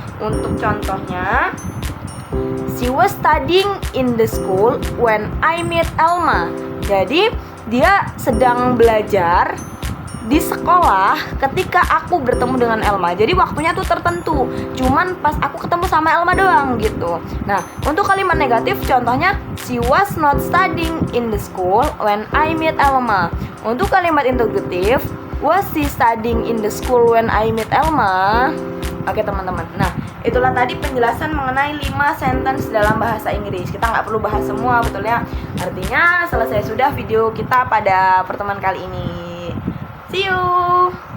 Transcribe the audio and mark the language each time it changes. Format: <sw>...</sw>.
<id>Untuk contohnya,</id> <en>she was studying in the school when I met Elma.</en> <id>Jadi dia sedang belajar di sekolah ketika aku bertemu dengan Elma. Jadi waktunya tuh tertentu, cuman pas aku ketemu sama Elma doang gitu. Nah, untuk kalimat negatif contohnya</id> <en>she was not studying in the school when I met Elma.</en> <id>Untuk kalimat interrogatif,</id> <en>was she studying in the school when I met Elma?</en> <id>Oke, teman-teman. Nah, itulah tadi penjelasan mengenai 5 sentence dalam bahasa Inggris. Kita nggak perlu bahas semua, betul ya. Artinya selesai sudah video kita pada pertemuan kali ini.</id> <en>See you.</en>